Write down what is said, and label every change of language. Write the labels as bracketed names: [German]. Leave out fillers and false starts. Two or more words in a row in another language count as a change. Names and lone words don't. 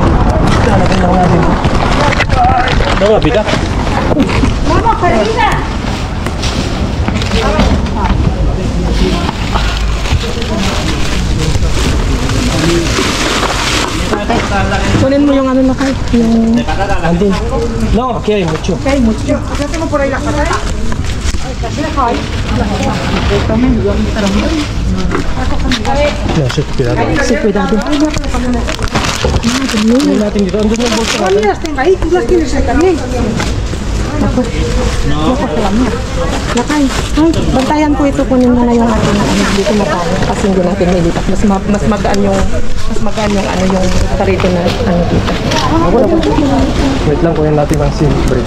[Filipino] Lalagyan lang natin. Daw nga, bigat. Mama, Karina! Kunin mo yung ano na kayo. Yung... Andun. [Spanish] No, okay, mucho. Okay, mucho. Hacemos por ahí la patata. [English] Yeah, shit, cuidado. [Spanish] Sí, cuidado. [Filipino] Hindi natin dito. Andun yung bolsa natin. [Spanish] Las tengo ahí, tú las tienes ahí también. [Filipino] Lakay. Ay, bantayan ko ito. Kunin mo na yung ating dito na tayo. Kasi hindi natin nilipat. Mas magaan yung ano yung tarito na ano dito. Wait lang, kunin natin ang SIM bridge.